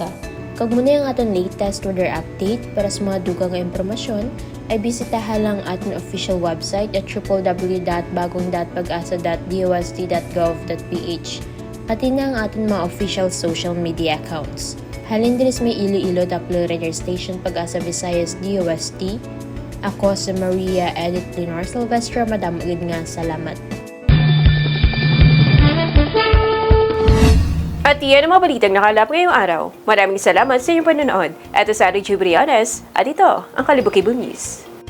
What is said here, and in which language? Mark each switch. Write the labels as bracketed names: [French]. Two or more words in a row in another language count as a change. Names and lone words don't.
[Hiligaynon] Kag muna ang aton [English] latest weather update [Hiligaynon] para sa mga dugang nga impormasyon ay bisitahan lang aton [English] official website [Hiligaynon] at www.bagong.pagasa.dosd.gov.ph pati na ang aton mga [English] official social media accounts. [Hiligaynon] Halin din may Iloilo Doppler Radio Station Pag-asa Visayas DOST. Ako si Maria Edith Leonor Silvestre. Madam Ugid nga salamat. [Filipino] At yan ang mga balitang nakalap ngayong araw. Maraming salamat sa inyong panonood. Ito sa Arie G. Briones at ito ang Kalibo Cable News.